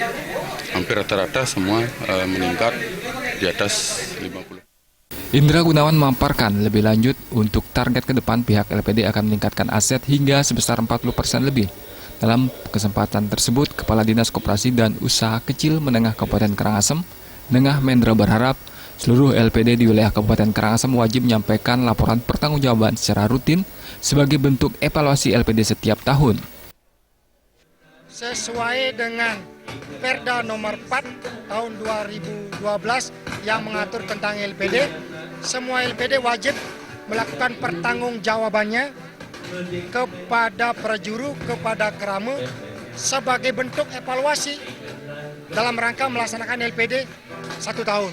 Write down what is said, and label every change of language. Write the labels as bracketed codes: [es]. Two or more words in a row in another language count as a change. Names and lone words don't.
[id] Hampir rata-rata semua meningkat di atas 50. Indra Gunawan memaparkan lebih lanjut untuk target ke depan pihak LPD akan meningkatkan aset hingga sebesar 40% lebih. Dalam kesempatan tersebut, Kepala Dinas Koperasi dan Usaha Kecil Menengah Kabupaten Karangasem, Nengah Mendra, berharap seluruh LPD di wilayah Kabupaten Karangasem wajib menyampaikan laporan pertanggungjawaban secara rutin sebagai bentuk evaluasi LPD setiap tahun. Sesuai dengan Perda nomor 4 tahun 2012 yang mengatur tentang LPD, semua LPD wajib melakukan pertanggungjawabannya kepada prajuru, kepada kerama sebagai bentuk evaluasi dalam rangka melaksanakan LPD 1 tahun.